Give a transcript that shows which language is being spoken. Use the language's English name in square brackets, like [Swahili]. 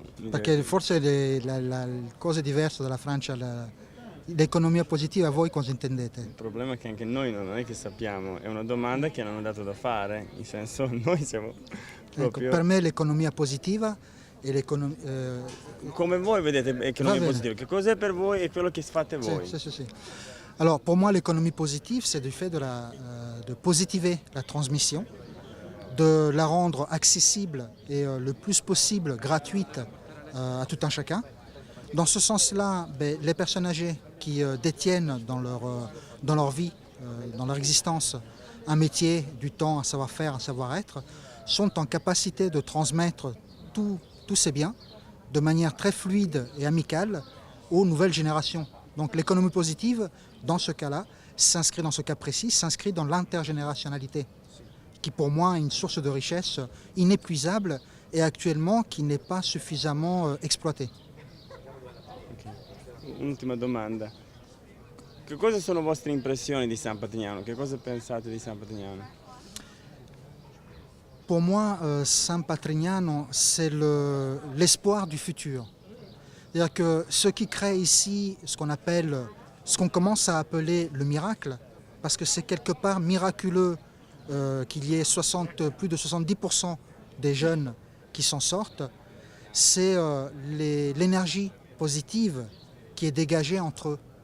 [Italian] Perché forse le cose diverse dalla Francia, l'economia positiva, voi cosa intendete? Il problema è che anche noi non è che sappiamo, è una domanda che hanno dato da fare, in senso noi siamo proprio... Ecco, per me l'economia positiva e l'economia... Come voi vedete economia positiva, che cos'è per voi e quello che fate voi? Sì. [French] Alors pour moi l'économie positive c'est du fait de positiver la transmission, de la rendre accessible et le plus possible gratuite à tout un chacun. Dans ce sens-là, les personnes âgées qui détiennent dans leur vie, dans leur existence, un métier, du temps, un savoir-faire, un savoir-être, sont en capacité de transmettre tous ces biens de manière très fluide et amicale aux nouvelles générations. Donc l'économie positive, dans ce cas-là, s'inscrit dans ce cas précis, s'inscrit dans l'intergénérationnalité, qui pour moi est une source de richesse inépuisable et actuellement qui n'est pas suffisamment exploitée. [Italian] Un'ultima domanda. Che cosa sono vostre impressioni di San Patrignano? Che cosa pensate di San Patrignano? [French] Pour moi, San Patrignano, c'est l'espoir du futur. C'est-à-dire que ce qui crée ici ce qu'on commence à appeler le miracle, parce que c'est quelque part miraculeux qu'il y ait plus de 70% des jeunes qui s'en sortent, c'est l'énergie positive qui est dégagée entre eux.